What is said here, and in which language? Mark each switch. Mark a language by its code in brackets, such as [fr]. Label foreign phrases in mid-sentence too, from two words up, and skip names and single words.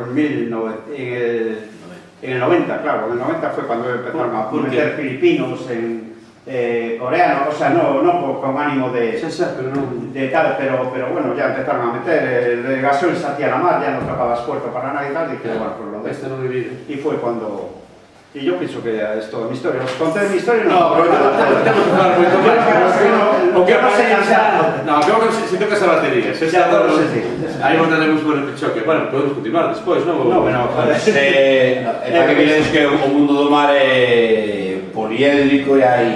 [es] el 90, claro, en el 90 fue cuando empezaron a meter filipinos, coreanos, o sea, no con ánimo de tal, pero bueno, ya empezaron a meter, el gasoil se hacía la mar, ya no tocabas puerto para nada y tal, y que bueno, pues lo de este no vivir. Y fue cuando [gl] E eu penso que é toda a mi historia. [es] Os conté mi historia [gl] No, pero temos que falar moito máis. O que non sei pasa... No, que si tocas a batería. Aí voltaremos [es] por el choque. [gl] Bueno, podemos continuar despois, non? No, bueno, Para que vedes que o mundo do mar é poliédrico e hai...